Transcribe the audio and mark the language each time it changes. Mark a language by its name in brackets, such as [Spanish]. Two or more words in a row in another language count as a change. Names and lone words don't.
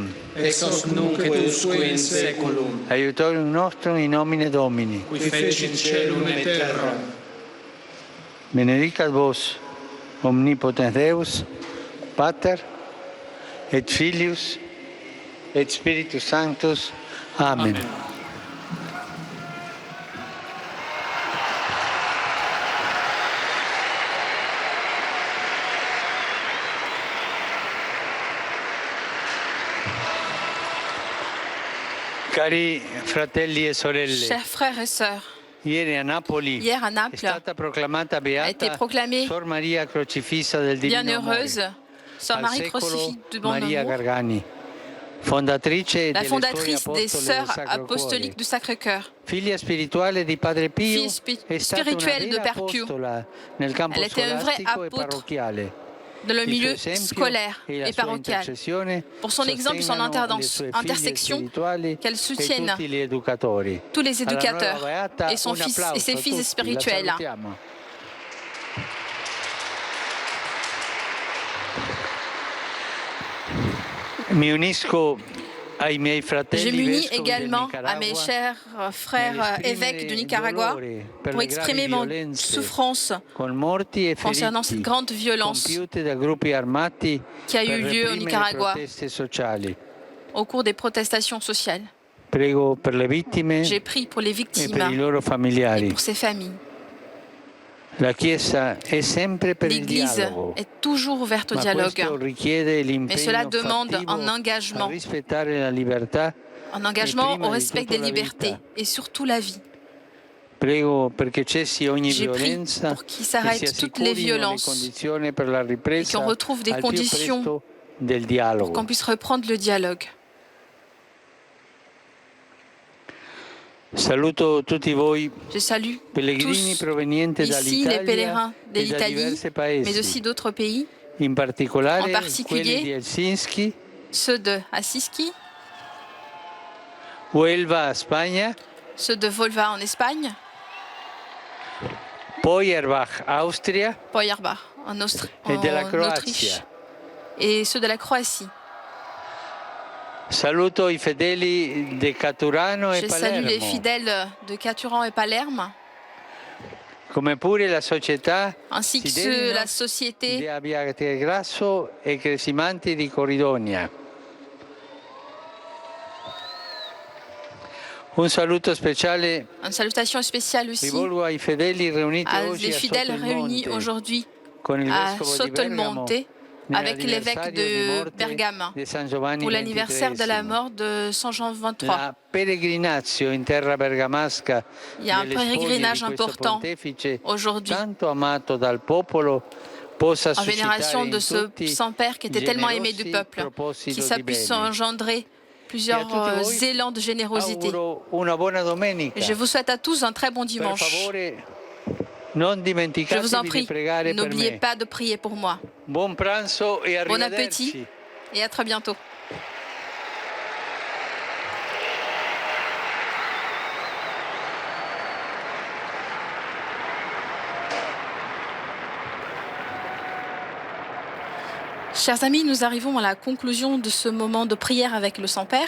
[Latin] Ex hoc nunc et usque in saeculum, Aiutorium nostrum in nomine Domini. qui fecit caelum et terram. Benedicat vos, omnipotens Deus, Pater, et Filius, et Spiritus Sanctus. Amen. Amen. [Italian] Cari fratelli e sorelle, [French] Chers frères et sœurs, [Italian] ieri a Napoli [French] hier à [Italian] è [French] Naples [Italian] stata proclamata [French] a été [Italian] beata [French] proclamée [Italian] Sor Maria Crocifissa del Divino [French] bienheureuse [Italian] Amore, [French] Sœur [Italian] al [French] Marie [Italian] secolo [French] Crucifix du Bon [Italian] Maria [French] Amour, [Italian] Gargani, fondatrice [French] la [Italian] delle [French] fondatrice [Italian] Suore [French] des [Italian] Apostole [French] Sœurs [Italian] del Sacro [French] apostoliques [Italian] Cuore. [French] du Sacré-Cœur. [Italian] Figlia spirituale di Padre Pio, [French] Fille [Italian] è stata una [French] spirituelle de [Italian] vera [French] Père Pio. [Italian] apostola nel campo [French] Elle était un vrai [Italian] scolastico e [French] apôtre [Italian] parrocchiale. [French] Dans le [Italian] Il [French] milieu [Italian] suo esempio [French] scolaire [Italian] e la [French] et [Italian] sua [French] parochial. [Italian] intercessione [French] Pour son exemple et son [Italian] sostengano le sue figlie [French] intersection, [Italian] spirituali [French] qu'elle [Italian] e [French] soutienne [Italian] tutti gli educatori. [French] tous les [Italian] Alla [French] éducateurs [Italian] nuova beata, [French] et son [Italian] un [French] fils et [Italian] applauso [French] ses [Italian] a [French] fils [Italian] tutti, [French] spirituels. [Italian] la salutiamo. Mi unisco ai miei [French] Je [Italian] fratelli [French] m'unis [Italian] vescovi del [French] également à mes [Italian] Nicaragua [French] chers frères évêques du Nicaragua pour exprimer mon souffrance [Italian] con morti e [French] concernant cette [Italian] feriti [French] grande violence [Italian] compiute da gruppi armati [French] qui a eu [Italian] per [French] lieu au [Italian] reprimere [French] Nicaragua [Italian] proteste sociali. [French] au cours des protestations sociales. [Italian] Prego per le vittime [French] J'ai prié pour les [Italian] e per i [French] victimes [Italian] loro [French] et [Italian] familiari. [French] pour ses familles. [Italian] La Chiesa è sempre per il [French] L'Église [Italian] dialogo, [French] est toujours ouverte au [Italian] ma [French] dialogue, [Italian] questo richiede [French] mais cela [Italian] l'impegno [French] demande [Italian] fattivo [French] un [Italian] a [French] engagement [Italian] rispettare la libertà [French] au respect [Italian] prima [French] des [Italian] di tutto la [French] libertés [Italian] vita. [French] et surtout la vie. [Italian] Prego perché cessi ogni [French] J'ai prié [Italian] violenza [French] pour qu'il [Italian] e si [French] s'arrête toutes les [Italian] assicurino le [French] violences [Italian] condizioni per la [French] et qu'on [Italian] ripresa [French] retrouve des [Italian] al più [French] conditions [Italian] presto del [French] pour [Italian] dialogo. [French] qu'on puisse reprendre le dialogue. [Italian] Saluto tutti voi [French] Je salue [Italian] pellegrini [French] tous [Italian] provenienti [French] ici les pèlerins [Italian] dall'Italia [French] de [Italian] e da [French] l'Italie, [Italian] diversi [French] mais [Italian] paesi, [French] aussi d'autres pays, [Italian] in [French] en [Italian] particolare quelli [French] particulier [Italian] di Helsinki, [French] ceux de Assisi, [Italian] Huelva, Spagna, [French] ceux de Volva en Espagne, [Italian] Feuerbach, Austria [French] Feuerbach en [Italian] e della [French] Autriche [Italian] Croazia. [French] et ceux de la Croatie. [Italian] Saluto i fedeli di Caturano e [French] Je salue les [Italian] Palermo, [French] fidèles de Caturan et Palerme, [Italian] come pure la società [French] ainsi que [Italian] Siderino [French] la [Italian] di [French] société [Italian] Abbiategrasso e Cresimanti di Corridonia. Un saluto speciale [French] Une salutation spéciale aussi [Italian] rivolgo ai fedeli riuniti [French] à [Italian] oggi [French] les [Italian] a [French] fidèles réunis [Italian] Sottomonte [French] aujourd'hui [Italian] con il [French] à [Italian] vescovo di Bergamo [French] Sottomonte avec l'évêque [Italian] nell'anniversario di [French] de [Italian] morte [French] Bergame [Italian] di San Giovanni [French] pour l'anniversaire de la [Italian] XXIII. [French] mort de Saint Jean XXIII. [Italian] La peregrinatio in terra bergamasca [French] Il y a un [Italian] delle spoglie di [French] pèlerinage [Italian] questo [French] important [Italian] pontefice [French] aujourd'hui [Italian] tanto amato dal popolo possa [French] en vénération [Italian] suscitare [French] de [Italian] in [French] ce [Italian] tutti [French] Saint-Père qui était tellement aimé du [Italian] generosi [French] peuple, [Italian] propositi [French] qu'il ça [Italian] di [French] puisse [Italian] bene. [French] engendrer plusieurs Et à [Italian] tutti voi, [French] élans de générosité. [Italian] Auguro una buona domenica. [French] Je vous souhaite à tous un très bon [Italian] Per [French] dimanche. [Italian] favore, non [French] Je vous en [Italian] dimenticatevi di [French] prie, [Italian] pregare per [French] n'oubliez [Italian] me. [French] pas de prier pour moi. [Italian] Buon pranzo e [French] Bon [Italian] arrivederci. [French] appétit et à très bientôt. Chers amis, nous arrivons à la conclusion de ce moment de prière avec le Saint-Père.